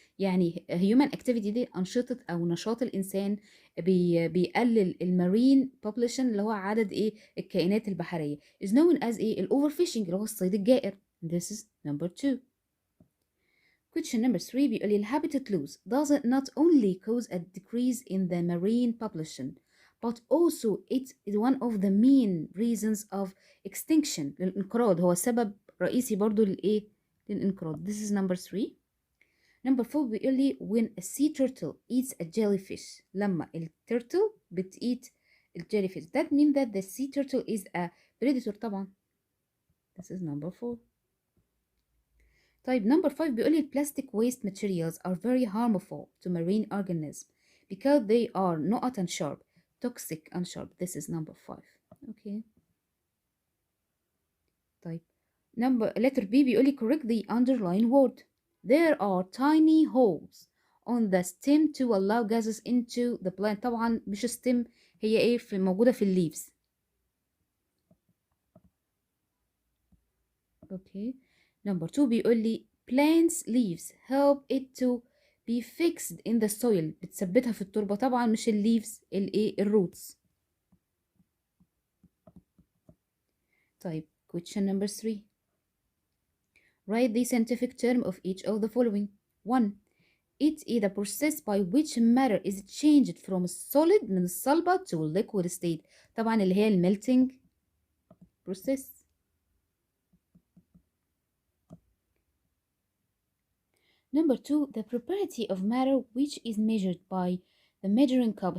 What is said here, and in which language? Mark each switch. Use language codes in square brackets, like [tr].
[ar] يعني [en] human activity [ar] دي أنشطة أو نشاط الإنسان بيقلل المارين [en] population [ar] اللي هو عدد إيه الكائنات البحرية [en] is known as [ar] إيه overfishing اللي هو الصيد الجائر. [en] This is number 2. Question number 3 [ar] بيقول لي [en] habitat loss does it not only cause a decrease in the marine population but also it is one of the main reasons of extinction. [ar] للانقراض هو سبب رئيسي برضو للإيه؟ للانقراض. [en] This is number 3. Number 4 [ar] بيقول لي [en] when a sea turtle eats a jellyfish. [ar] لما التيرتل بتeat الجيليفيش [en] that means that the sea turtle is a predator [ar] طبعا. [en] This is number 4. [ar] طيب [en] number 5 [ar] بيقول لي [en] plastic waste materials are very harmful to marine organisms because they are not and sharp, toxic and sharp. This is number 5. Okay. [ar] طيب [en] letter B [ar] بيقول لي [en] correct the underlying word. There are tiny holes on the stem to allow gases into the plant. [ar] طبعا مش stem هي ايه موجودة في leaves. [en] Okay. Number 2 [ar] بيقول لي [en] plants leaves help it to be fixed in the soil. [ar] بتثبتها في التربة. طبعا مش leaves الايه الروتس. [en] طيب question number 3. Write the scientific term of each of the following. 1. It is the process by which matter is changed from solid [ar] من الصلبة [en] to liquid state. [ar] طبعا اللي هي melting process. [en] Number 2, the property of matter which is measured by the measuring cup.